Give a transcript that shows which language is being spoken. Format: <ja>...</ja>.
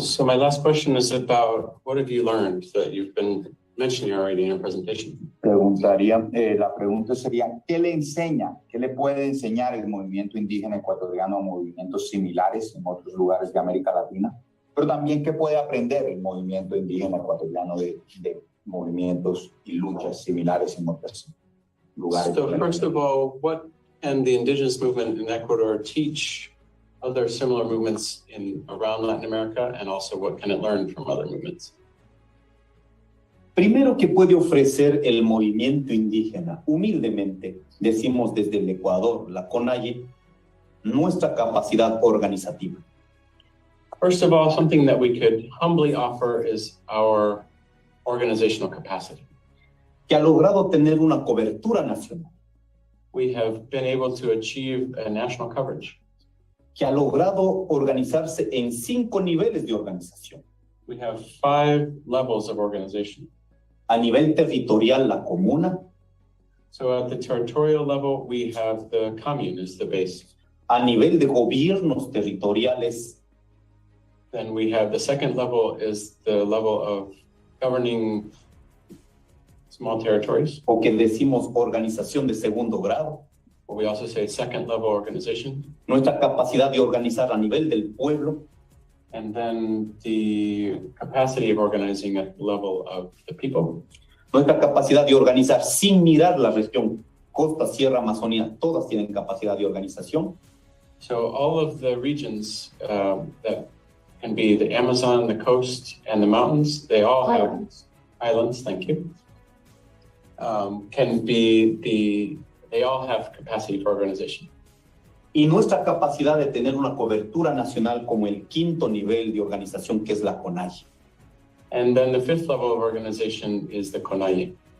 <en>So my last question is about what have you learned that you've been mentioning already in your presentation?</en> <es>La pregunta sería, ¿qué le enseña, qué le puede enseñar el movimiento indígena ecuatoriano a movimientos similares en otros lugares de América Latina? Pero también, ¿qué puede aprender el movimiento indígena ecuatoriano de movimientos y luchas similares en otros lugares?</es> <en>So first of all, what can the indigenous movement in Ecuador teach other similar movements around Latin America, and also what can it learn from other movements?</en> <es>Primero, que puede ofrecer el movimiento indígena, humildemente, decimos desde el Ecuador, la CONAIE, nuestra capacidad organizativa.</es> <en>First of all, something that we could humbly offer is our organizational capacity.</en> <es>Que ha logrado tener una cobertura nacional.</es> <en>We have been able to achieve a national coverage.</en> <es>que ha logrado organizarse en 5 niveles de organización.</es> <en>We have 5 levels of organization.</en> <es>A nivel territorial, la comuna.</es> <en>So at the territorial level, we have the commune as the base.</en> <es>A nivel de gobiernos territoriales.</es> <en>Then we have the second level is the level of governing small territories.</en> <es>O que decimos organización de segundo grado.</es> <en>Or we also say second level organization.</en> <es>Nuestra capacidad de organizar a nivel del pueblo.</es> <en>And then the capacity of organizing at the level of the people.</en> <es>Nuestra capacidad de organizar sin mirar la región, costa, sierra, Amazonía, todas tienen capacidad de organización.</es> <en>So all of the regions that can be the Amazon, the coast, and the mountains, they all have islands, thank you. They all have capacity for organization.</en> <es>Y nuestra capacidad de tener una cobertura nacional como el 5º nivel de organización, que es la CONAIE.</es> <en>And then the 5th level of organization is the CONAIE.</en>